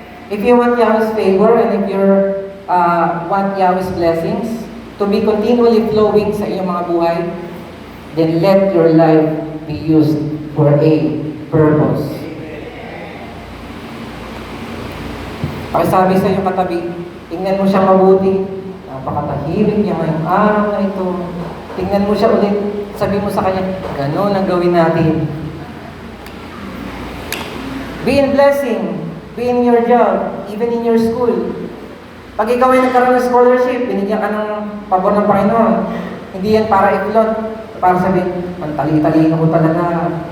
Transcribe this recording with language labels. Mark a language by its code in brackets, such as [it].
[en] If you want Yahweh's favor and if you want Yahweh's blessings to be continually flowing [tl] sa iyong mga buhay, [en] then let your life be used for a purpose. [tl] Pakisabi sa iyong katabi, tingnan mo siya mabuti, napakatahimik niya ngayong araw na ito. Tingnan mo siya ulit, sabi mo sa kanya, gano'n ang gawin natin. [en] Be in blessing, be in your job, even in your school. [tl] Pag ikaw ay nagkaroon ng scholarship, binigyan ka ng pabor ng Panginoon, hindi yan para i-flaunt, para sabihin, ang tali-talino ko talaga.